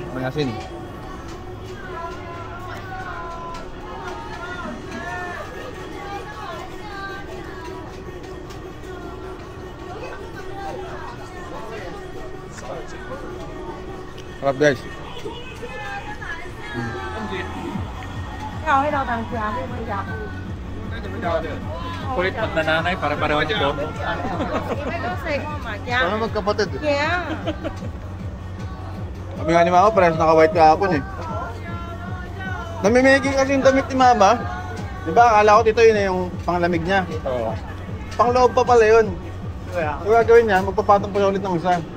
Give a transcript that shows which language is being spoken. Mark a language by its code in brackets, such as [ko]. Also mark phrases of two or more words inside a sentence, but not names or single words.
[tl] May asin. Sarap guys. [yue] 要喺度等住啊，邊個入？ [tl] Kulit at nananay para pareho yung boto. [yue] 你都食過麻 [tl] Ano [yue] 醬？ [tl] magkapatid? Yeah. Kami nga ni Mama, parehas naka-white kahapon eh. Namimigay kasi yung damit ni Mama. Diba, akala ko dito yun eh, yung panglamig niya. Oo. Pangloob pa pala yun. So gagawin niya, magpapatong pa ulit ng isa.